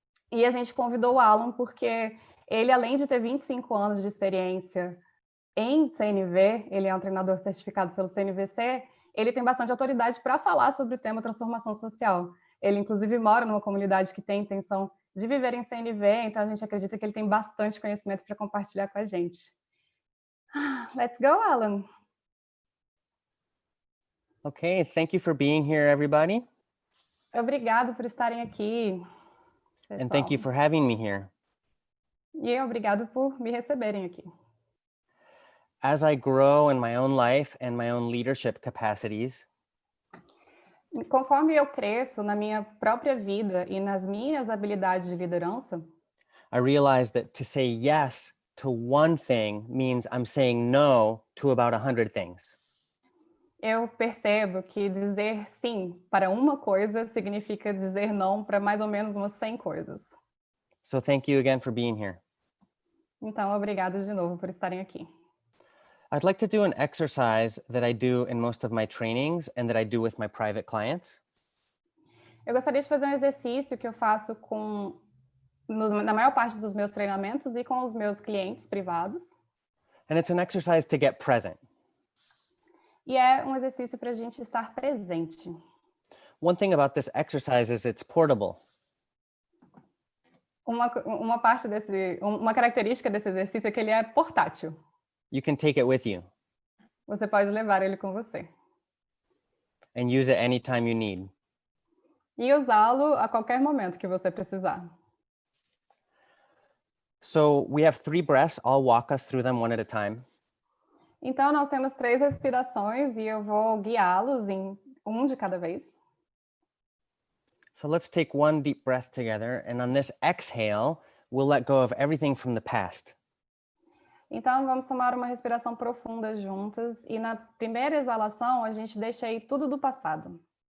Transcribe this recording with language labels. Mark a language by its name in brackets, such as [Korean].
[Portuguese] E a gente convidou o Alan porque ele, além de ter 25 anos de experiência em CNV, ele é um treinador certificado pelo CNVC, ele tem bastante autoridade para falar sobre o tema transformação social. Ele, inclusive, mora numa comunidade que tem intenção de viver em CNV, então a gente acredita que ele tem bastante conhecimento para compartilhar com a gente. [English] Let's go, Alan. Okay, thank you for being here, everybody. [Portuguese] Obrigado por estarem aqui, pessoal. [English] And thank you for having me here. [Portuguese] E obrigado por me receberem aqui. [English] As I grow in my own life and my own leadership capacities, [Portuguese] conforme eu cresço na minha própria vida e nas minhas habilidades de liderança, [English] I realize that to say yes to one thing means I'm saying no to about 100 things. [Portuguese] Eu percebo que dizer sim para uma coisa significa dizer não para mais ou menos umas 100 coisas. [English] So thank you again for being here. [Portuguese] Então, obrigada de novo por estarem aqui. [English] I'd like to do an exercise that I do in most of my trainings and that I do with my private clients. [Portuguese] Eu gostaria de fazer um exercício que eu faço na maior parte dos meus treinamentos e com os meus clientes privados. [English] And it's an exercise to get present. [Portuguese] E é um exercício para a gente estar presente. [English] One thing about this exercise is it's portable. [Portuguese] Uma característica desse exercício é que ele é portátil. [English] You can take it with you. [Portuguese] Você pode levar ele com você. [English] And use it anytime you need. [Portuguese] E usá-lo a qualquer momento que você precisar. [English] So we have 3 breaths. I'll walk us through them one at a time. [Portuguese] Então, nós temos 3 respirações e eu vou guiá-los em um de cada vez. [English] So let's take one deep breath together. And on this exhale, we'll let go of everything from the past. [Portuguese] Então, vamos tomar uma respiração profunda juntas e na primeira exalação a gente deixa aí tudo do passado.